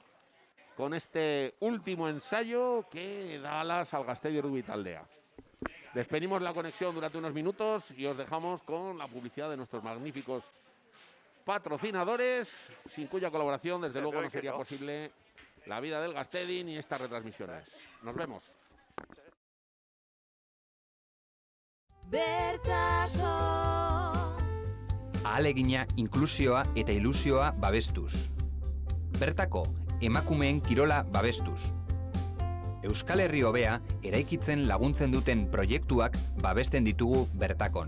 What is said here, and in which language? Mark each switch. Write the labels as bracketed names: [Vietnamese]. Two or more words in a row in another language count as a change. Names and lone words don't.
[Spanish] Con este último ensayo que da alas al Gastedi Rugby Taldea. Despedimos la conexión durante unos minutos y os dejamos con la publicidad de nuestros magníficos patrocinadores, sin cuya colaboración desde luego no sería posible la vida del Gastedi ni estas retransmisiones. Nos vemos. [Basque] Bertako Ahalegina, inklusioa eta ilusioa babestuz. Bertako, emakumeen kirola babestuz. Euskal Herri hobea eraikitzen laguntzen duten proiektuak babesten ditugu bertakon.